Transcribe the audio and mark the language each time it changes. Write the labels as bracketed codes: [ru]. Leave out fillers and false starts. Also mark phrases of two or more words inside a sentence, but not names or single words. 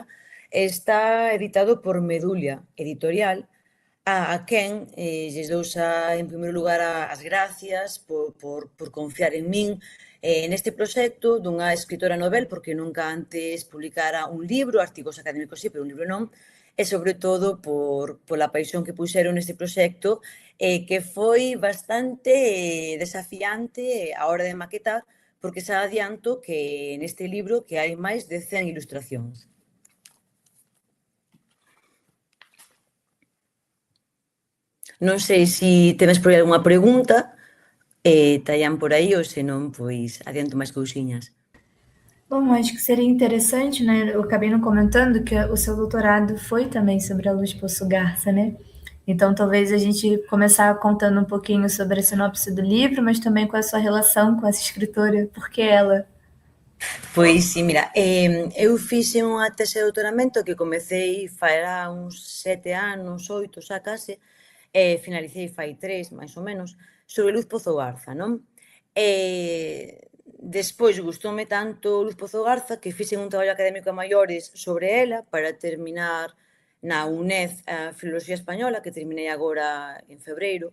[gl] Está editado por Medulia Editorial, a quen lles dou xa, en primeiro lugar, as gracias por confiar en min neste proxecto dunha escritora novel, porque nunca antes publicara un libro, artigos académicos sí, pero un libro non, e sobre todo pola paixón que puxeron neste proxecto, que foi bastante desafiante a hora de maquetar, porque xa adianto que neste libro que hai máis de 100 ilustracións. Non sei se tedes por aí algunha pregunta, tallan por aí, ou se non, pois adianto máis cousiñas. [pt] Bom, acho que seria interessante, né? Eu acabei não comentando que o seu doutorado foi também sobre a Luz Poço Garça, né? Então, talvez a gente começar contando um pouquinho sobre a sinopse do livro, mas também com a sua relação com essa escritora, porque ela. [gl] Pois sí, mira, eu fixe unha tese de doutoramento que comecei fará uns 7 anos, 8 xa case, e finalicei fai 3, máis ou menos, sobre Luz Pozo Garza, non? Despois gustoume tanto Luz Pozo Garza que fixen un traballo académico a maiores sobre ela para terminar na UNED a Filoloxía Española, que terminei agora en febreiro.